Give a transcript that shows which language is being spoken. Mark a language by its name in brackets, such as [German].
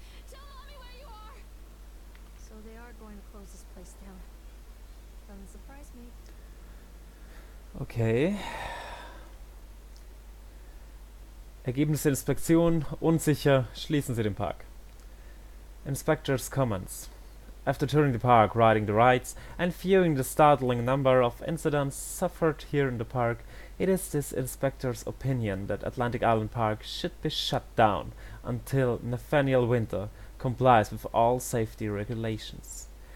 [English] Tell Mommy where you are! So they are going to close this place down. Doesn't surprise me. Okay. [German] Ergebnis der Inspektion unsicher. Schließen Sie den Park. [English] Inspector's comments. After touring the park, riding the rides, and viewing the startling number of incidents suffered here in the park, it is this inspector's opinion that Atlantic Island Park should be shut down until Nathaniel Winter complies with all safety regulations.